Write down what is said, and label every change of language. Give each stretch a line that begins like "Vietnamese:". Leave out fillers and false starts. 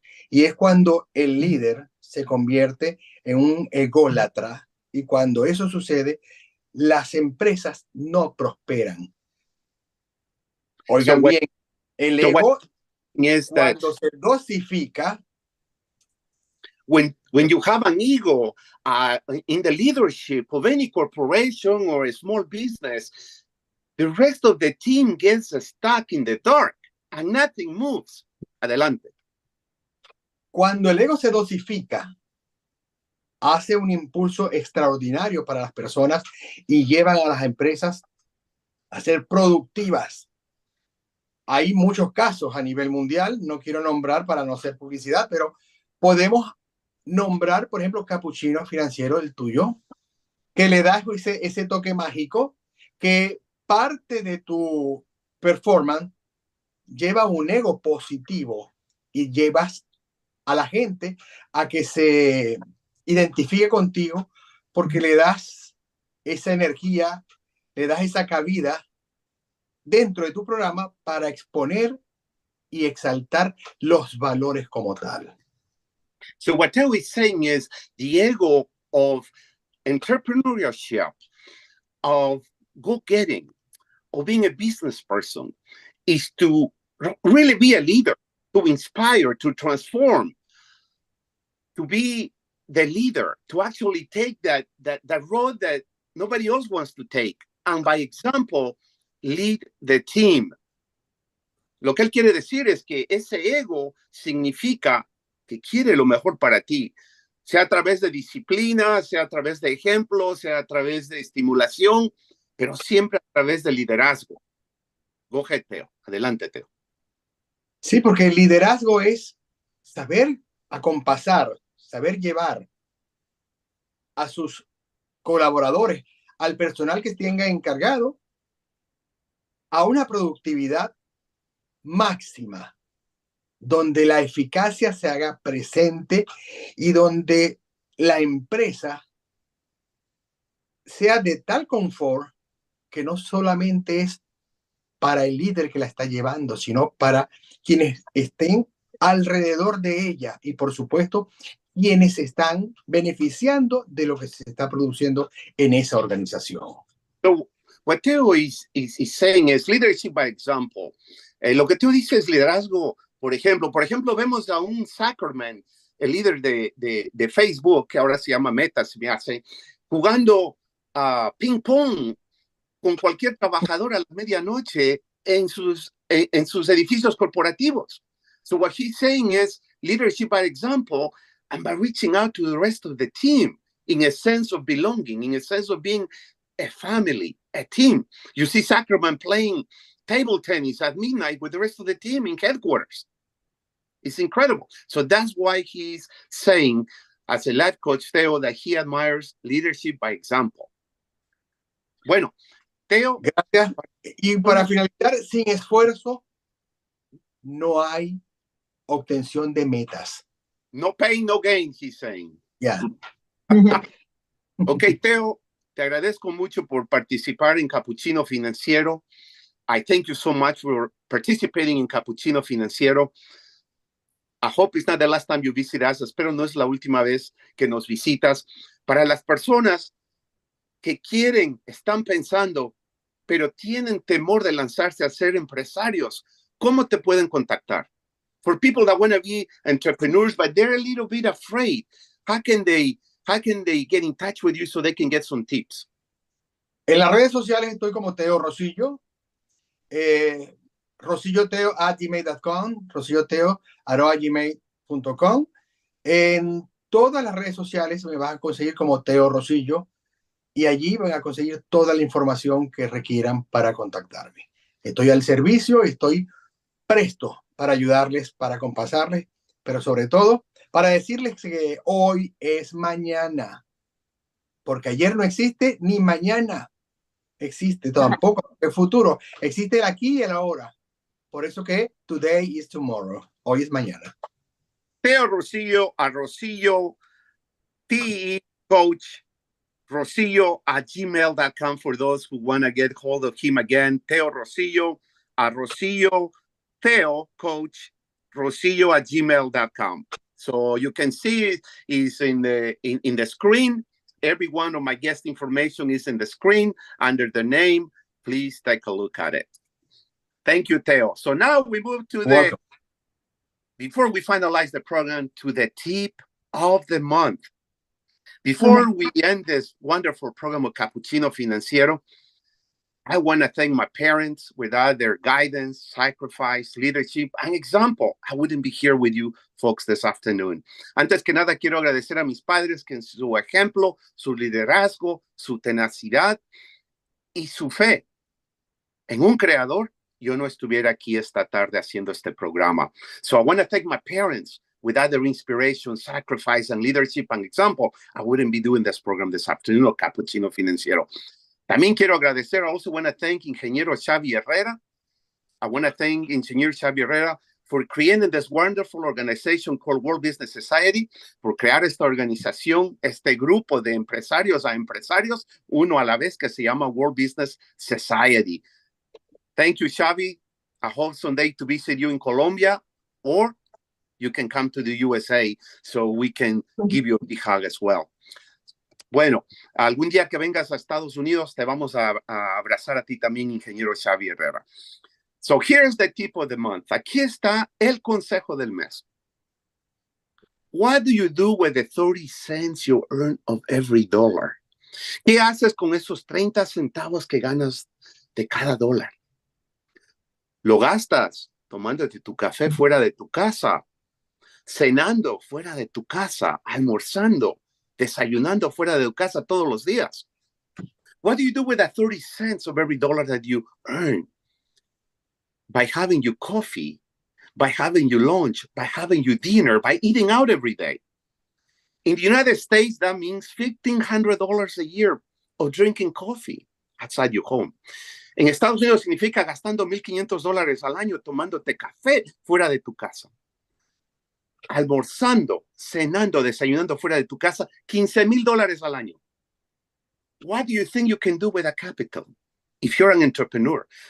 Spanish: Y es cuando el líder se convierte en un ególatra, y cuando eso sucede, las empresas no prosperan. Oigan bien, el ego, cuando se dosifica,
English: when you have an ego in the leadership of any corporation or a small business, the rest of the team gets stuck in the dark and nothing moves.
Spanish: Adelante. Cuando el ego se dosifica, hace un impulso extraordinario para las personas y llevan a las empresas a ser productivas. Hay muchos casos a nivel mundial, no quiero nombrar para no hacer publicidad, pero podemos nombrar, por ejemplo, Capucchino Financiero, el tuyo, que le das ese toque mágico, que parte de tu performance lleva un ego positivo y llevas a la gente a que se identifique contigo porque le das esa energía, le das esa cabida dentro de tu programa para exponer y exaltar los valores como tal.
English: So what Teo is saying is the ego of entrepreneurship, of go-getting, of being a business person is to really be a leader, to inspire, to transform, to be the leader, to actually take that road that nobody else wants to take. And by example, lead the team.
Spanish: Lo que él quiere decir es que ese ego significa que quiere lo mejor para ti, sea a través de disciplina, sea a través de ejemplos, sea a través de estimulación, pero siempre a través de liderazgo.
English: Go ahead, Teo.
Spanish: Adelante, Teo. Sí, porque el liderazgo es saber acompasar, saber llevar a sus colaboradores, al personal que tenga encargado, a una productividad máxima, donde la eficacia se haga presente y donde la empresa sea de tal confort que no solamente es para el líder que la está llevando, sino para quienes estén alrededor de ella y, por supuesto, quienes están beneficiando de lo que se está produciendo en esa organización.
English: So, what Teo is saying is leadership by example.
Spanish: Lo que Teo dice es liderazgo. Por ejemplo, vemos a un Zuckerman, el líder de Facebook, que ahora se llama Meta, se me hace, jugando ping pong con cualquier trabajador a la medianoche en sus edificios corporativos.
English: So what he's saying is leadership by example and by reaching out to the rest of the team in a sense of belonging, in a sense of being a family, a team. You see Zuckerman playing table tennis at midnight with the rest of the team in headquarters. It's incredible. So that's why he's saying, as a life coach, Teo, that he admires leadership by example.
Spanish: Bueno, Teo. Gracias. Y para finalizar, sin esfuerzo, no hay obtención de metas.
English: No pain, no gain, he's saying. Yeah.
Spanish: Ok, Teo, te agradezco mucho por participar en Capucchino Financiero.
English: I thank you so much for participating in Capucchino Financiero. I hope it's not the last time you visit us.
Spanish: Espero no es la última vez que nos visitas. Para las personas que están pensando, pero tienen temor de lanzarse a ser empresarios, ¿cómo te pueden contactar?
English: For people that want to be entrepreneurs, but they're a little bit afraid, how can they get in touch with you so they can get some tips?
Spanish: En las redes sociales estoy como Teo Rosillo, rosilloteo@gmail.com, rosilloteo@gmail.com. En todas las redes sociales me vas a conseguir como Teo Rosillo y allí van a conseguir toda la información que requieran para contactarme. Estoy al servicio, estoy presto para ayudarles, para compasarles, pero sobre todo para decirles que hoy es mañana, porque ayer no existe ni mañana existe tampoco el futuro, existe el aquí y el ahora. Por eso que
English: today is tomorrow,
Spanish: hoy es mañana.
English: Teo Rosillo a Rosillo, PE coach, Rosillo at gmail.com for those who want to get hold of him again. Teo Rosillo at Rosillo, Teo coach, Rosillo at gmail.com. So you can see is in the screen. Every one of my guest information is in the screen under the name. Please take a look at it. Thank you, Teo. So now we move to Welcome. before we finalize the program, to the tip of the month. Before we end this wonderful program of Capucchino Financiero, I want to thank my parents. Without their guidance, sacrifice, leadership, and example, I wouldn't be here with you folks this afternoon.
Spanish: Antes que nada, quiero agradecer a mis padres que en su ejemplo, su liderazgo, su tenacidad y su fe en un creador, yo no estuviera aquí esta tarde haciendo este programa.
English: So I want to thank my parents. Without their inspiration, sacrifice, and leadership and example, I wouldn't be doing this program this afternoon, or Capucchino Financiero.
Spanish: También quiero agradecer,
English: I also want to thank Ingeniero Xavi Herrera. I want to thank Engineer Xavi Herrera for creating this wonderful organization called World Business Society,
Spanish: por crear esta organización, este grupo de empresarios a empresarios, uno a la vez, que se llama
English: World Business Society. Thank you, Xavi. I hope someday to visit you in Colombia, or you can come to the USA so we can give you a big hug as well.
Spanish: Bueno, algún día que vengas a Estados Unidos, te vamos a abrazar a ti también, Ingeniero Xavi Herrera.
English: So here's the tip of the month.
Spanish: Aquí está el consejo del mes.
English: What do you do with the 30 cents you earn of every dollar?
Spanish: ¿Qué haces con esos 30 centavos que ganas de cada dólar? ¿Lo gastas tomándote tu café fuera de tu casa, cenando fuera de tu casa, almorzando, desayunando fuera de tu casa todos los días?
English: What do you do with that 30 cents of every dollar that you earn? By having your coffee, by having your lunch, by having your dinner, by eating out every day. In the United States, that means $1,500 a year of drinking coffee outside your home.
Spanish: En Estados Unidos significa gastando $1,500 al año tomándote café fuera de tu casa. Almorzando, cenando, desayunando fuera de tu casa, $15,000 al año.
English: What do you think you can do with that capital if you're an entrepreneur?